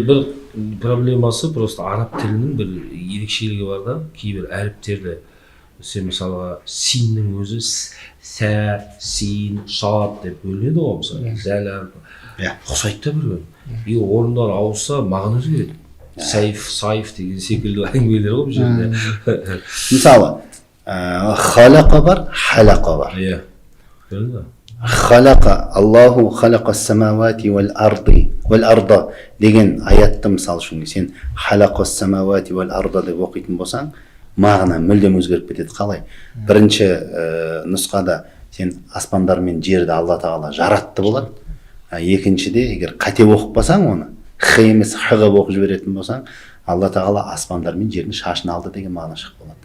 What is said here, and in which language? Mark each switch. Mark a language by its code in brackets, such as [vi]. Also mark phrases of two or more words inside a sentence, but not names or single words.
[kk] Бір проблемасы просто араб тілінің бір ерекшелігі бар да, кейбір әріптерді сен мысалға синнің өзі сә, син, шат деп бөлінеді ғой, мысалы. Зәл әрпі. Ұқсайды да бір-бірін. Егер орындар ауысса мағына өзгереді. Сайф деген секілді әңгімелер ғой бұл жерде. Мысалы, халақа бар, халақа бар. Иә. Көрдің бе? Халақа, [ar] الله خلق السماوات والأرض [kk] деген аятты мысал үшін сен [ar] خلق السماوات والأرض [kk] деп оқитын болсаң, мағына мүлдем өзгеріп кетеді. Қалай? Бірінші нұсқада сен аспандар мен жерді Алла Тағала жаратты болады. Екіншіде егер қате оқытпасаң оны, х емес х-ға оқып жіберетін болсаң, Алла Тағала аспандар мен жердің шашын алды деген мағына шығып болады.